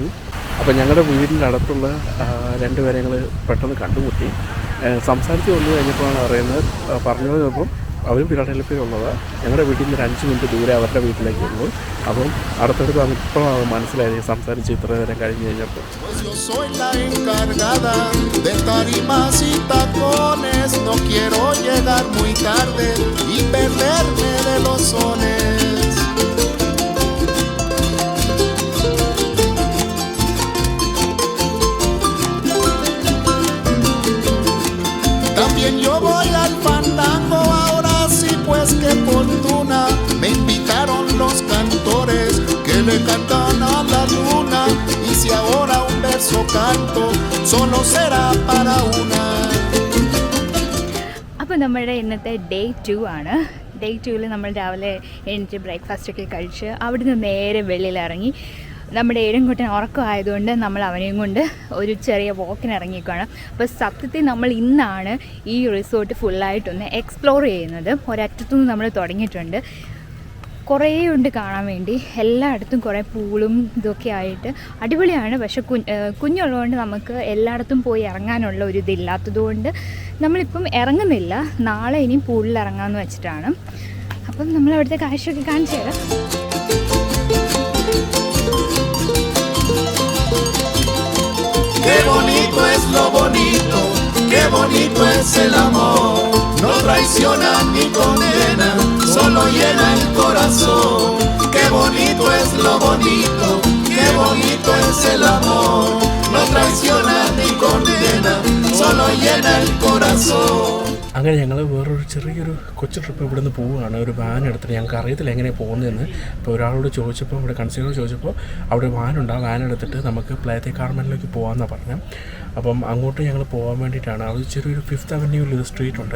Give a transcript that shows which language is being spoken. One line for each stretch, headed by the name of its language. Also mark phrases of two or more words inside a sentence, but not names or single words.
Malayalam: അപ്പോൾ ഞങ്ങളുടെ വീടിൻ്റെ അടുത്തുള്ള രണ്ടുപേരെ ഞങ്ങൾ പെട്ടെന്ന് കണ്ടുമുട്ടി. സംസാരിച്ച് വന്നു കഴിഞ്ഞപ്പോഴാണ് അറിയുന്നത്, പറഞ്ഞത് അപ്പം അവരും പിരാട്ടലപ്പിലുള്ളതാണ്. ഞങ്ങളുടെ വീട്ടിൽ നിന്ന് ഒരു 5 മിനിറ്റ് ദൂരെ അവരുടെ വീട്ടിലേക്ക് ഉള്ളൂ. അപ്പം അടുത്തടുത്ത് ഇപ്പോഴാണ് മനസ്സിലായത് സംസാരിച്ച് ഇത്ര നേരം കഴിഞ്ഞ് കഴിഞ്ഞപ്പോൾ.
Spanish: yo soy la encargada de tarimas y tacones. No quiero llegar muy tarde y perderme de los sones. También yo voy al fandango, ahora sí pues qué fortuna. Me invitaron los cantores que le cantan a la luna. Y si ahora un verso canto, solo será para una.
Malayalam: അപ്പോൾ നമ്മുടെ ഇന്നത്തെ ഡേ 2 ആണ്. ഡേ 2-ൽ നമ്മൾ രാവിലെ എണീറ്റ് ബ്രേക്ക്ഫാസ്റ്റൊക്കെ കഴിച്ച് അവിടുന്ന് നേരെ വെളിയിലിറങ്ങി. നമ്മുടെ ഏഴൻകുട്ടൻ ഉറക്കമായതുകൊണ്ട് നമ്മൾ അവനെയും കൊണ്ട് ഒരു ചെറിയ വാക്കിന് ഇറങ്ങിയേക്കാണ്. അപ്പോൾ സത്യത്തിൽ നമ്മൾ ഇന്നാണ് ഈ റിസോർട്ട് ഫുള്ളായിട്ടൊന്ന് എക്സ്പ്ലോർ ചെയ്യുന്നത്. ഒരറ്റത്തുനിന്ന് നമ്മൾ തുടങ്ങിയിട്ടുണ്ട്. കുറേ ഉണ്ട് കാണാൻ വേണ്ടി. എല്ലായിടത്തും കുറേ പൂളും ഇതൊക്കെ ആയിട്ട് അടിപൊളിയാണ്. പക്ഷെ കുഞ്ഞുള്ളതുകൊണ്ട് നമുക്ക് എല്ലായിടത്തും പോയി ഇറങ്ങാനുള്ള ഒരു ഇതില്ലാത്തതുകൊണ്ട് നമ്മളിപ്പം ഇറങ്ങുന്നില്ല. നാളെ ഇനിയും പൂളിൽ ഇറങ്ങാമെന്ന് വെച്ചിട്ടാണ്. അപ്പം നമ്മൾ അവിടുത്തെ കാഴ്ചയൊക്കെ കാണിച്ചു തരാം.
Spanish: Qué bonito es lo bonito, qué bonito es el amor. No traiciona ni condena, solo llena el corazón. Qué bonito es lo bonito, qué bonito es el amor. No traiciona ni condena, solo llena el corazón.
Malayalam: അങ്ങനെ ഞങ്ങൾ വേറൊരു ചെറിയൊരു കൊച്ചു ട്രിപ്പ് ഇവിടെ നിന്ന് പോവുകയാണ്. ഒരു വാൻ എടുത്തിട്ട് ഞങ്ങൾക്ക് അറിയത്തില്ല എങ്ങനെയാണ് പോകുന്നതെന്ന്. ഇപ്പോൾ ഒരാളോട് ചോദിച്ചപ്പോൾ, ഇവിടെ കൺസ്യൂമർ ചോദിച്ചപ്പോൾ അവിടെ വാനുണ്ട്. ആ വാൻ എടുത്തിട്ട് നമുക്ക് പ്ലേത്തെ കാർമലിലേക്ക് പോകാമെന്നാണ് പറഞ്ഞത്. അപ്പം അങ്ങോട്ട് ഞങ്ങൾ പോകാൻ വേണ്ടിയിട്ടാണ്. അവിടെ ചെറിയൊരു 5th Avenueൽ ഒരു സ്ട്രീറ്റ് ഉണ്ട്.